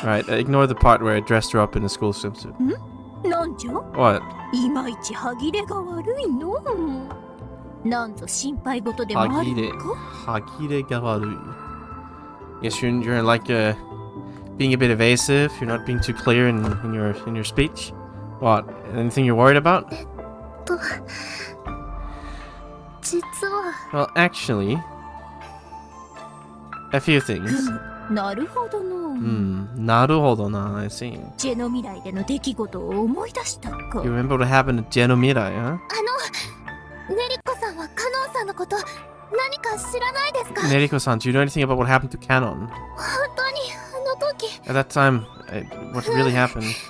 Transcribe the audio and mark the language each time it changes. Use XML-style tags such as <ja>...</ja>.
<en>Alright, ignore the part where I dressed her up in a school swimsuit.</en> <ja>なんじゃ</ja> <en>What?</en> <ja>いまいち歯切れが悪いの。なんぞ心配事でもあるのか。 Hagire gawaru.</ja> <en>Yes, you're like being a bit evasive. You're not being too clear in your speech. What? Anything you're worried about?</en> <ja>実は</ja> <en>Well, actually, a few things.</en> <ja>なるほどの。 Naruhodo na,</ja> <en>I see.</en> <ja>ジェノ未来での出来事を思い出したか。</ja> <en>You remember what happened at Genomirai, huh?</en> <ja>ねりこさんはカノンさんのこと何か知らないですか？</ja> <en>Neriko-san, do you know anything about what happened to Canon?</en> <ja>本当にあの時</ja> <en>At that time, what really happened?</en>